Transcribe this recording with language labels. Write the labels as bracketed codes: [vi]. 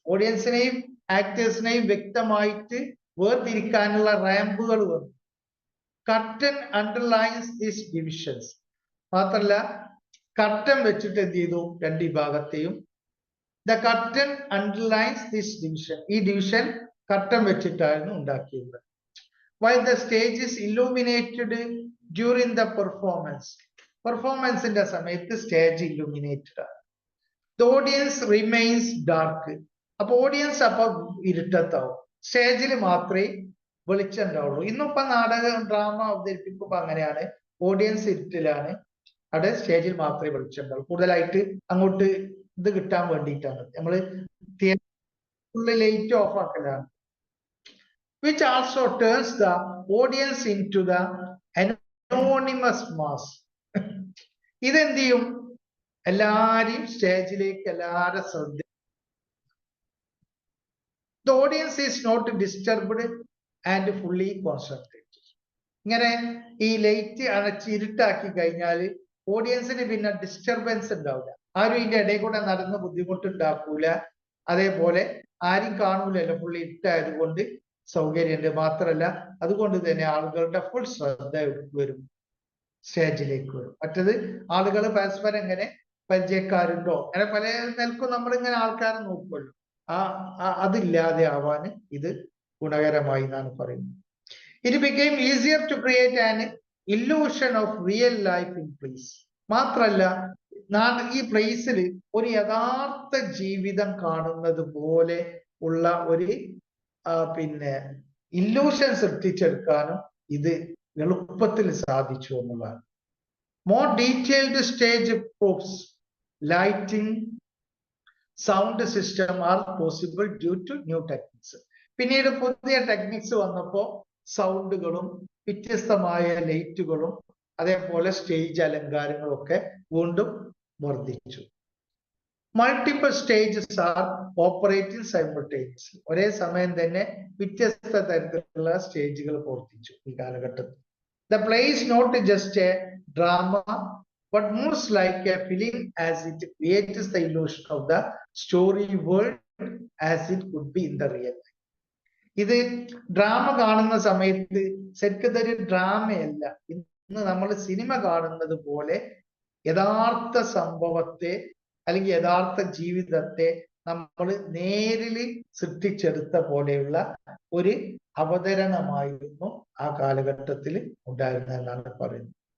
[ml] ഓഡിയൻസിനെയും ആക്ടേഴ്സിനെയും വ്യക്തമായിട്ട് വേർതിരിക്കാനുള്ള റാമ്പുകൾ വന്നു. [en] Curtain underlines these divisions. [ml] മാത്രല്ല കർട്ടൻ വെച്ചിട്ട് എന്ത് ചെയ്തു, രണ്ട് വിഭാഗത്തെയും. [en] The curtain underlines this division. [ml] ഈ ഡിവിഷൻ കർട്ടൻ വെച്ചിട്ടായിരുന്നു ഉണ്ടാക്കിയത്. [en] While the stage is illuminated during the performance. [ml] പെർഫോമൻസിന്റെ സമയത്ത് സ്റ്റേജ് ഇല്ലുമിനേറ്റഡ് ആണ്. [en] The audience remains dark. [ml] അപ്പൊ ഓഡിയൻസ് അപ്പൊ ഇരുട്ടത്താവും, സ്റ്റേജിൽ മാത്രമേ വെളിച്ചം ഉണ്ടാവുള്ളൂ. ഇന്നിപ്പോ നാടകം ഡ്രാമ അവതരിപ്പിക്കുമ്പോ അങ്ങനെയാണ്, ഓഡിയൻസ് ഇരുട്ടിലാണ്, അവിടെ സ്റ്റേജിൽ മാത്രമേ വെളിച്ചം ഉണ്ടാവുള്ളൂ. കൂടുതലായിട്ട് അങ്ങോട്ട് ഇത് കിട്ടാൻ വേണ്ടിയിട്ടാണ് നമ്മള് തിയേറ്ററിൽ light of ആക്കലാണ്. [en] Which also turns the audience into the anonymous mass. [ml] ഇതെന്ത് ചെയ്യും? എല്ലാരെയും സ്റ്റേജിലേക്ക് എല്ലാവരും ശ്രദ്ധ. [en] The audience is not disturbed and fully concentrated. [ml] ഇങ്ങനെ ഈ ലൈറ്റ് അണച്ച് ഇരുട്ടാക്കി കഴിഞ്ഞാൽ ഓഡിയൻസിന് പിന്നെ ഡിസ്റ്റർബൻസ് ഉണ്ടാവില്ല. ആരും ഇതിന്റെ ഇടയിൽ കൂടെ നടന്ന് ബുദ്ധിമുട്ടുണ്ടാക്കൂല. അതേപോലെ ആരും കാണൂലല്ലോ, ഫുള്ളി ഇരുട്ടായത് കൊണ്ട് സൗകര്യമുണ്ട്. മാത്രല്ല അതുകൊണ്ട് തന്നെ ആളുകളുടെ ഫുൾ ശ്രദ്ധ വരും, സ്റ്റേജിലേക്ക് വരും. മറ്റത് ആളുകൾ പരസ്പരം ഇങ്ങനെ പരിചയക്കാരുണ്ടോ അങ്ങനെ പല നിലക്കും നമ്മളിങ്ങനെ ആൾക്കാരെ നോക്കുമല്ലോ, അതില്ലാതെ ആവാന് ഇത് ഗുണകരമായി എന്നാണ് പറയുന്നത്. [en] It became easier to create an illusion of real life in place. [ml] മാത്രല്ല ഈ പ്ലേസിൽ ഒരു യഥാർത്ഥ ജീവിതം കാണുന്നത് പോലെ ഉള്ള ഒരു പിന്നെ ഇല്യൂഷൻ സൃഷ്ടിച്ചെടുക്കാനും ഇത് എളുപ്പത്തിൽ സാധിച്ചു എന്നുള്ളതാണ്. [en] More detailed stage props, lighting, sound system are possible due to new techniques. [ml] പിന്നീട് പുതിയ ടെക്നിക്സ് വന്നപ്പോ സൗണ്ടുകളും വ്യത്യസ്തമായ ലൈറ്റുകളും അതേപോലെ സ്റ്റേജ് അലങ്കാരങ്ങളും ഒക്കെ വീണ്ടും വർദ്ധിച്ചു. [en] Multiple stages are operating simultaneously. [ml] ഒരേ സമയം തന്നെ വ്യത്യസ്ത തരത്തിലുള്ള സ്റ്റേജുകൾ പ്രവർത്തിച്ചു ഈ കാലഘട്ടത്തിൽ. [en] The play is not just a drama but moves like a film as it creates the illusion of the story world as it could be in the real life. [ml] ഇത് drama കാണുന്ന സമയത്ത് ശരിക്കും ഇതൊരു ഡ്രാമയല്ല, ഇന്ന് നമ്മൾ സിനിമ കാണുന്നത് പോലെ യഥാർത്ഥ സംഭവത്തെ അല്ലെങ്കിൽ യഥാർത്ഥ ജീവിതത്തെ നമ്മൾ നേരിൽ സൃഷ്ടിച്ചെടുത്ത പോലെയുള്ള ഒരു അവതരണമായിരുന്നു ആ കാലഘട്ടത്തിൽ ഉണ്ടായിരുന്നതെന്നാണ് പറയുന്നത്.